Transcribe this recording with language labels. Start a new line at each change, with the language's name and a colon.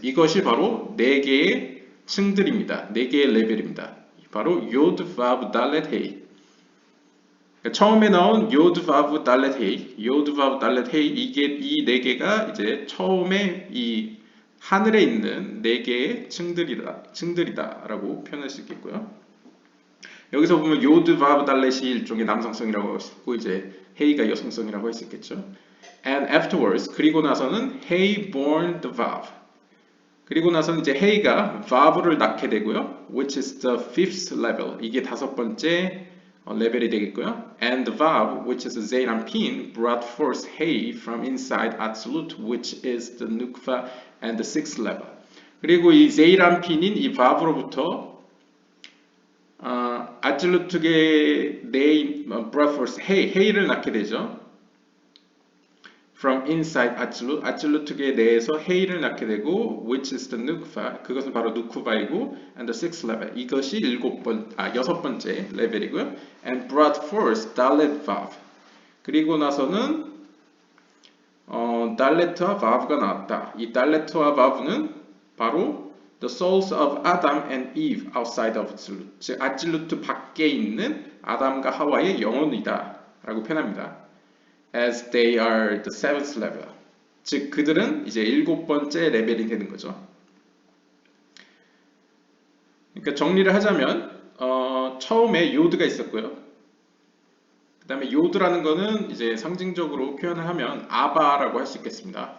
Korean: 이것이 바로 네 개의 층들입니다. 네 개의 레벨입니다. 바로 yod, vav, dalet, hey. 처음에 나온 요드, 바브, 달렛, 헤이, 요드, 바브, 달렛, 헤이, 이 네 개가 이제 처음에 이 하늘에 있는 네 개의 층들이다라고 표현할 수 있겠고요. 여기서 보면 요드, 바브, 달렛이 일종의 남성성이라고 할 수 있고 이제 헤이가 여성성이라고 할 수 있겠죠.
English: And afterwards,
Korean: 그리고 나서는 헤이 born the vav. 그리고 나서는 이제 헤이가 vav를 낳게 되고요.
English: Which is the fifth level.
Korean: 이게 다섯 번째 레벨이 되겠고요.
English: And the vav, which is Zeir Anpin, brought forth Hey from inside Atzilut, which is the Nukva and the sixth level.
Korean: 그리고 이 Zeir Anpin인 이 vav로부터 아틀루트게
English: brought forth
Korean: Hey를 낳게 되죠.
English: From inside
Korean: 아틀루트게 내에서 Hey를 낳게 되고,
English: which is the Nukva,
Korean: 그것은 바로 누쿠바이고,
English: and the sixth level,
Korean: 이것이 여섯 번째 레벨이고요.
English: And brought forth Dalet Vav.
Korean: 그리고 나서는 달레트와 바브가 나왔다. 이 달레트와 바브는 바로
English: the souls of Adam and Eve outside of Atzilut,
Korean: 즉 아틀루트 밖에 있는 아담과 하와의 영혼이다 라고 표현합니다.
English: As they are the seventh level.
Korean: 즉 그들은 이제 일곱 번째 레벨이 되는 거죠. 그러니까 정리를 하자면 처음에 요드가 있었고요. 그 다음에 요드라는 거는 이제 상징적으로 표현을 하면 아바라고 할 수 있겠습니다.